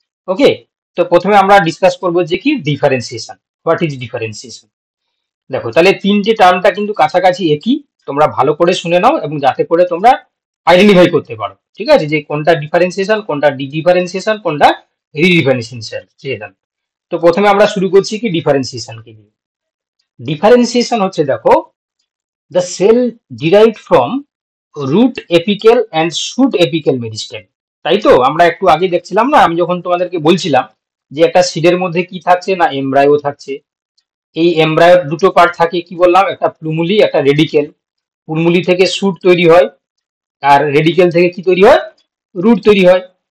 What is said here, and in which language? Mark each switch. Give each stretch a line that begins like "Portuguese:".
Bangla: ওকে, তো প্রথমে আমরা ডিসকাস করবো যে কি ডিফারেন্সিয়েশন,
English: What is differentiation.
Bangla: দেখো তাহলে তিনটে টার্মটা কিন্তু কাছাকাছি একই, তোমরা ভালো করে শুনে নাও এবং যাতে করে তোমরা আইডেন্টিফাই করতে পারো, ঠিক আছে, যে কোনটা ডিফারেন্সিয়েশন, কোনটা ডিফারেন্সিয়েশন, কোনটা রিডিফারেন্সিয়েশন। তো প্রথমে আমরা শুরু করছি কি ডিফারেন্সিয়েশনকে দিয়ে।
English: differentiation
Bangla: হচ্ছে দেখো
English: the cell derived from root apical and shoot apical meristem।
Bangla: তাই তো আমরা একটু আগে দেখছিলাম না, আমি যখন তোমাদেরকে বলছিলাম যে একটা সিডের মধ্যে কি থাকছে না এমব্রায়ো থাকছে। এই এমব্রায়োর দুটো পার্ট থাকে, কি বললাম, একটা প্লুমুলি একটা রেডিকেল। প্লুমুলি থেকে শুট তৈরি হয় আর রেডিকেল থেকে কি তৈরি হয়, রুট তৈরি হয়।